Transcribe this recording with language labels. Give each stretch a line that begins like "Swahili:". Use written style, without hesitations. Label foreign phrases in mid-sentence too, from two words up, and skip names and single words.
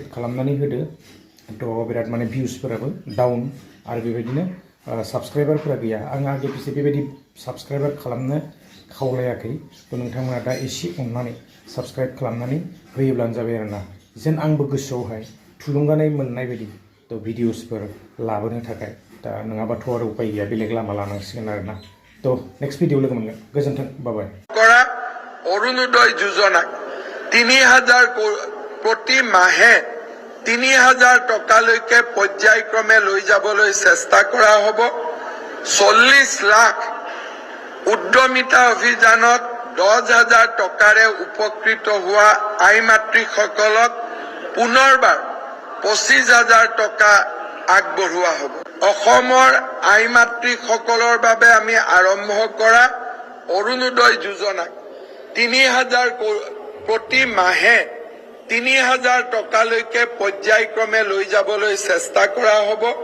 Bodo: खालामनानै होदो तो बिराद माने भिउसफोराबो डाउन आरो बेबायदिनो साबस्क्राइबारफोरा गैया आं आगे पिछे बेबायदि साबस्क्राइबार खालामनो खावलायाखै तो नोंथांमोना दा एसे अननानै साबस्क्राइब खालामनानै होयोब्लानो जाबाय आरोना जेन आंबो गोसोआवहाय थुलुंगानाय मोननाय बायदि तो भिडिअसफोर लाबोनो थाखाय दा नङाबाथ' आरो उपाय गैया बेलेग लामा लानांसिगोन आरोना तो
English: next video
Bodo: लोगो मोनगोन गोजोन्थों बाय
Assamese: কৰা অৰুণোদয় যোজনা 3000 প্ৰতি মাহে 3000 টকালৈকে পৰ্যায়ক্ৰমে লৈ যাবলৈ চেষ্টা কৰা হ'ব 40 লাখ উদ্যমিতা অভিযানত 10,000 টকাৰে উপকৃত হোৱা আই মাতৃসকলক পুনৰবাৰ 25,000 টকা আগবঢ়োৱা হ'ব অসমৰ আই মাতৃসকলৰ বাবে আমি আৰম্ভ কৰা অৰুণোদয় যোজনা 3000 প্ৰতি মাহে 3000 টকালৈকে পৰ্যায়ক্ৰমে লৈ যাবলৈ চেষ্টা কৰা হ'ব